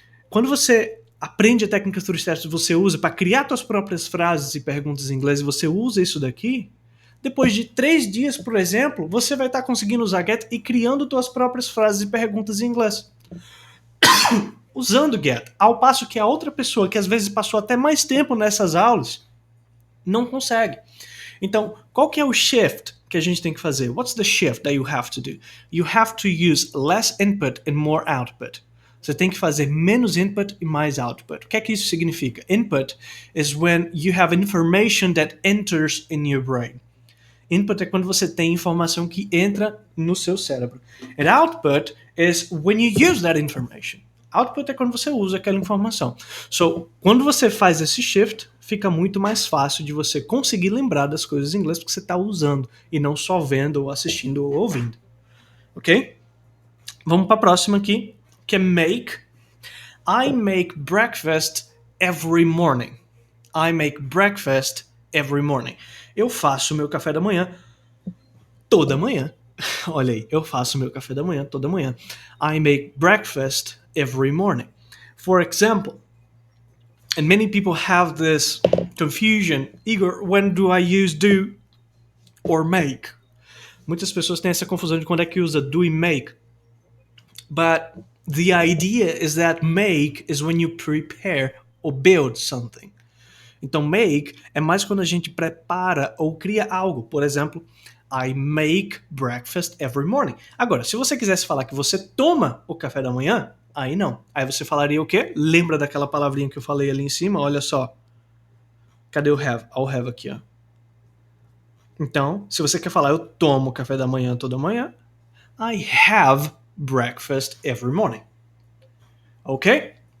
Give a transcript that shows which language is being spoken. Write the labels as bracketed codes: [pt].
[pt] Quando você aprende a técnica 3 Steps, você usa para criar suas próprias frases e perguntas em inglês, e você usa isso daqui, depois de 3 dias, por exemplo, você vai estar conseguindo usar get e criando suas próprias frases e perguntas em inglês. Usando get, ao passo que a outra pessoa, que às vezes passou até mais tempo nessas aulas, não consegue. Então, qual que é o shift que a gente tem que fazer? [en] What's the shift that you have to do? You have to use less input and more output. [pt] Você tem que fazer menos input e mais output. O que é que isso significa? [en] Input is when you have information that enters in your brain. [pt] Input é quando você tem informação que entra no seu cérebro. [en] And output is when you use that information. [pt] Output é quando você usa aquela informação. So, quando você faz esse shift, fica muito mais fácil de você conseguir lembrar das coisas em inglês porque você está usando e não só vendo ou assistindo ou ouvindo. Ok? Vamos para a próxima aqui, que é make. [en] I make breakfast every morning. I make breakfast every morning. [pt] Eu faço meu café da manhã toda manhã. Olha aí, eu faço meu café da manhã toda manhã. [en] I make breakfast every morning. For example, and many people have this confusion, Igor, when do I use do or make? [pt] Muitas pessoas têm essa confusão de quando é que usa do e make. [en] But the idea is that make is when you prepare or build something. [pt] Então, make é mais quando a gente prepara ou cria algo. Por exemplo, [en] I make breakfast every morning. [pt] Agora, se você quisesse falar que você toma o café da manhã, aí não. Aí você falaria o quê? Lembra daquela palavrinha que eu falei ali em cima? Olha só. Cadê o have? Olha o have aqui, ó. Então, se você quer falar eu tomo café da manhã toda manhã, [en] I have breakfast every morning. [pt] Ok?